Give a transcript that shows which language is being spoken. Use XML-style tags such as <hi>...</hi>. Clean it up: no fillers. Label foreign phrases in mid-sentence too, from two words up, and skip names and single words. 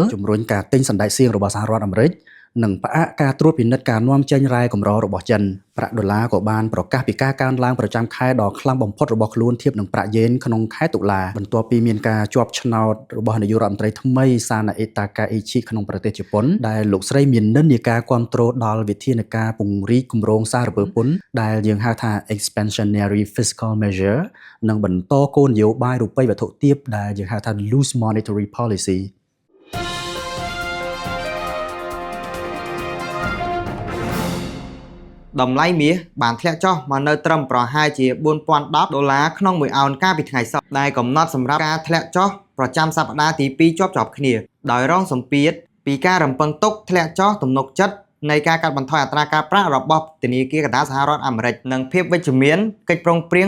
<km>ជំរុញការទិញសណ្តែកសៀងរបស់សហរដ្ឋអាមេរិកនិងផ្អាកការត្រួតពិនិត្យការនាំចេញរ៉ែកម្ររបស់ចិនប្រាក់ដុល្លារក៏បានប្រកាសពីការកើនឡើងប្រចាំខែដ៏ខ្លាំងបំផុតរបស់ខ្លួនធៀបនឹងប្រាក់យេនក្នុងខែតុលាបន្ទាប់ពីមានការជាប់ឆ្នោតរបស់នាយករដ្ឋមន្ត្រីថ្មី Sanae Takaichi ក្នុងប្រទេសជប៉ុនដែលលោកស្រីមាននិន្នាការគាំទ្រដល់វិធានការពង្រីកគម្រោងសារពើពន្ធដែលយើងហៅថា</km> <en>expansionary fiscal measure</en> <km>និងបន្តគោលនយោបាយរូបិយវត្ថុទាបដែលយើងហៅថា</km> <en>loose monetary policy</en> <km>តម្លៃមាសបានធ្លាក់ចុះមកនៅត្រឹមប្រហែលជា $4,010 ក្នុង1អោនកាលពីថ្ងៃសុក្រដែលកំណត់សម្រាប់ការធ្លាក់ចុះប្រចាំសប្តាហ៍ទី2ជាប់គ្នាដោយរងសម្ពាធពីការរំពឹងទុកធ្លាក់ចុះទំនុកចិត្តនៃការកាត់បន្ថយអត្រាការប្រាក់របស់ធនាគារកណ្ដាលសហរដ្ឋអាមេរិកនិងភាពវិជ្ជមានកិច្ចព្រមព្រៀង</km>